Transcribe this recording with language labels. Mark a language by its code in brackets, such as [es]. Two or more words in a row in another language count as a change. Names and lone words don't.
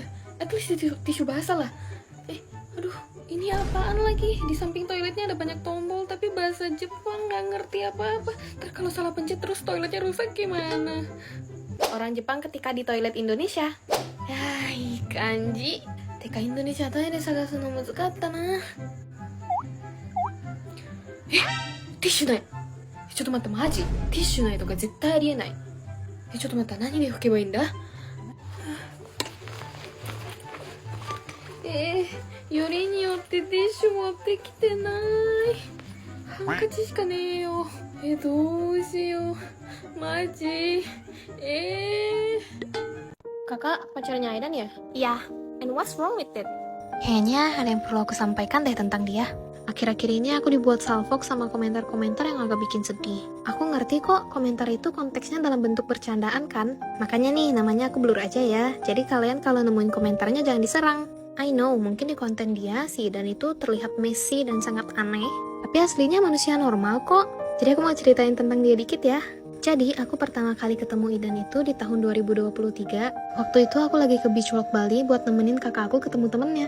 [en] At least [id] tisu basah lah. Aduh, ini apaan lagi? Di samping toiletnya ada banyak tombol, tapi bahasa Jepang nggak ngerti apa-apa. Ntar kalau salah pencet terus toiletnya rusak gimana? Orang Jepang ketika di toilet Indonesia. [ja] 感じ。てかインドネシアトイレ探すの難かったな。ティッシュない。ちょっと待った、マジティッシュないとか絶対ありえない。ちょっと待った、何で拭けばいいんだ。よりによってティッシュ持ってきてない。ハンカチしかねえよ。どうしよう。 [id] マジ。Kakak pacarnya Aidan ya? Iya, [en] and what's wrong with it? [id] Kayaknya ada yang perlu aku sampaikan deh tentang dia. Akhir-akhir ini aku dibuat salfok sama komentar-komentar yang agak bikin sedih. Aku ngerti kok komentar itu konteksnya dalam bentuk bercandaan kan? Makanya nih namanya aku blur aja ya. Jadi kalian kalau nemuin komentarnya jangan diserang. [en] I know, [id] mungkin di konten dia si Idan itu terlihat messy dan sangat aneh. Tapi aslinya manusia normal kok. Jadi aku mau ceritain tentang dia dikit ya. Jadi, aku pertama kali ketemu Idan itu di tahun 2023. Waktu itu aku lagi ke Beach Walk Bali buat nemenin kakak aku ketemu temennya.